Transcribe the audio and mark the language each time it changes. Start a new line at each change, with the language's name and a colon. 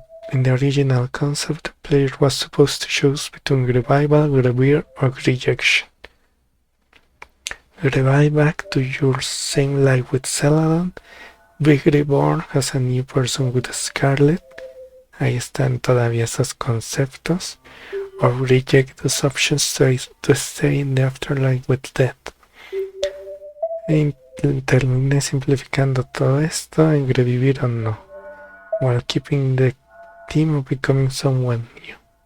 English: In the original concept, the player was supposed to choose between revival, revere, or rejection. Revive back to your same life with Celadon. Be reborn as a new person with Scarlet.
Spanish: Ahí están todavía esos conceptos.
English: Or reject those options to stay in the afterlife with Death.
Spanish: Terminé simplificando todo esto en revivir o no,
English: while keeping the theme of becoming someone new.